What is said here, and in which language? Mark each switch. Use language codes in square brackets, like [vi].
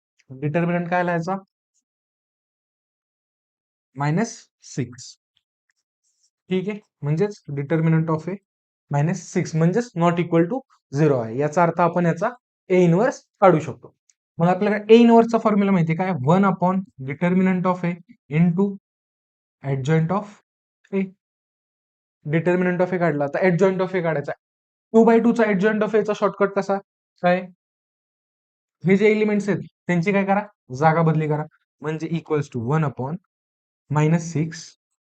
[mr] Determinant काय आला याचा? -6. ठीक आहे, म्हणजेच डिटर्मिनंट ऑफ ए -6 म्हणजेच [en] not equal to 0 [mr] आहे. याचा अर्थ आपण याचा ए इनवर्स काढू शकतो. मग आपल्याला ए इनवर्सचा फॉर्म्युला माहिती आहे काय? [en] 1 upon determinant of A into adjoint of A. [mr] Determinant of ए काढला, आता ऍडजॉइंट ऑफ ए काढायचा. 2/2चा ऍडजॉइंट ऑफ एचा शॉर्टकट कसा काय? हे जे एलिमेंट्स आहेत त्यांची काय करा? जागा बदली करा. म्हणजे [en] Equals to 1 upon -6.